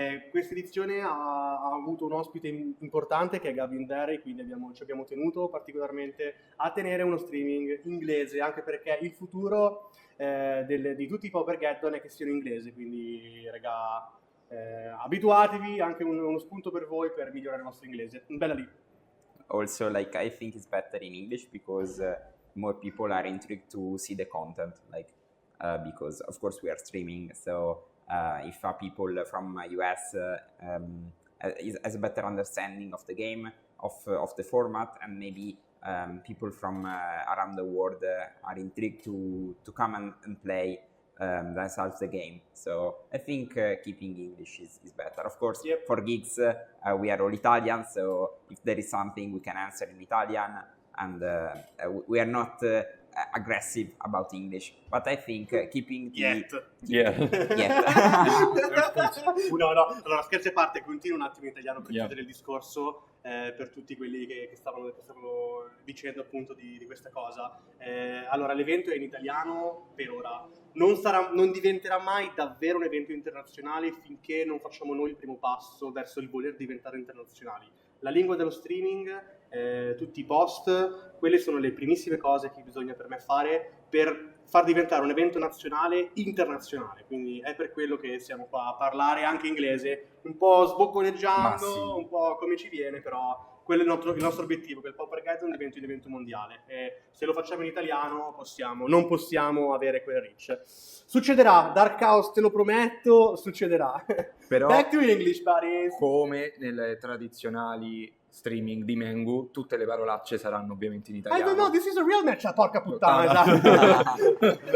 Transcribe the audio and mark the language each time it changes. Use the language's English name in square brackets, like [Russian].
[Italian] Questa edizione ha avuto un ospite importante che è Gavin Verhey, quindi ci abbiamo tenuto particolarmente a tenere uno streaming inglese, anche perché il futuro di tutti i Paupergeddon è che siano inglesi, quindi raga, abituatevi, anche uno spunto per voi per migliorare il vostro inglese. Bella lì. [English] Also, like, I think it's better in English because more people are intrigued to see the content, like, because of course we are streaming, so if people from US has a better understanding of the game, of the format, and maybe people from around the world are intrigued to come and play themselves the game. So I think keeping English is better. Of course, Yep. for gigs, we are all Italian, so if there is something we can answer in Italian, and we are not aggressive about English. But I think keeping the... Yet. yeah. [Italian] No, allora scherzi a parte, continuo un attimo in italiano per [English] Yeah. [Italian] chiudere il discorso per tutti quelli che stavano dicendo appunto di questa cosa. Allora, l'evento è in italiano per ora, non diventerà mai davvero un evento internazionale finché non facciamo noi il primo passo verso il voler diventare internazionali. La lingua dello streaming, tutti i post, quelle sono le primissime cose che bisogna per me fare per far diventare un evento nazionale internazionale, quindi è per quello che siamo qua a parlare anche inglese, un po' sbocconeggiando, Ma sì. un po' come ci viene, però quello è il nostro obiettivo, che il Paupergeddon diventi un evento mondiale, e se lo facciamo in italiano non possiamo avere quel reach. Succederà, Dark House te lo prometto, succederà. Però- [English] Back to English, buddies. [Italian] Come nelle tradizionali streaming di Mengu, tutte le parolacce saranno ovviamente in [English] I [Italian] italiano. [English] don't know, this is a real match, [Italian] porca puttana.